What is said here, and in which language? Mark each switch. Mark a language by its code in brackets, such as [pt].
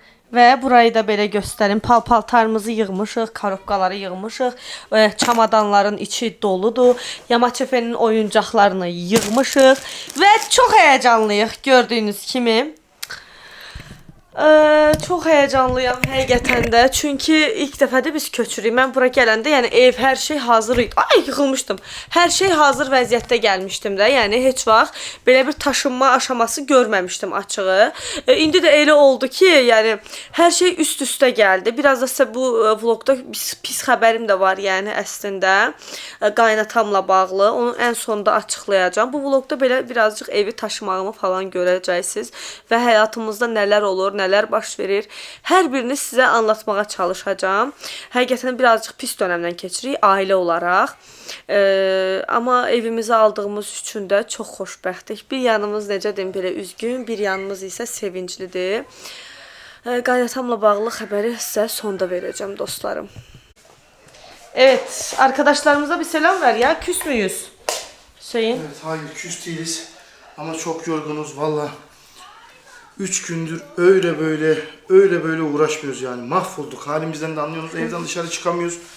[az] Və burayı da belə göstərim. Paltarımızı yığmışıq, korobkaları yığmışıq. Çamadanların içi doludur. Yamaçefenin oyuncaqlarını yığmışıq və çox həyəcanlıyıq gördüyünüz kimi. Çox həyəcanlıyam həqiqətən də. Çünki ilk dəfədir biz köçürük. Mən bura gələndə, yəni ev, hər şey hazır idi. Ay, yıxılmışdım. Hər şey hazır vəziyyətdə gəlmişdim də. Yəni heç vaxt belə bir taşınma aşaması görməmişdim açığı. İndi də elə oldu ki, yəni hər şey üst-üstə gəldi. Biraz da sizə bu vlogda pis xəbərim də var, yəni əslində qaynatamla bağlı. Onu ən sonda açıqlayacağam. Bu vlogda belə birazcıq evi taşımağımı falan görəcəksiniz və həyatımızda nələr olur, nələr baş verir. Hər birini sizə anlatmağa çalışacağım. Həqiqətən birazcıq pis dönəmdən keçirik ailə olaraq. Amma evimizi aldığımız üçün də çox xoşbəxtik. Bir yanımız necə deyim belə üzgün, bir yanımız isə sevinclidir. Qaynatamla bağlı xəbəri sizə sonda verəcəm dostlarım. [tr] Evet, arkadaşlarımıza bir selam ver ya. Küs müyüz? Hüseyin. Evet, hayır küs değiliz. Ama çok yorgunuz valla. 3 gündür öyle böyle uğraşmıyoruz yani. Mahvolduk. Halimizden de anlıyorsunuz. Evden dışarı çıkamıyoruz.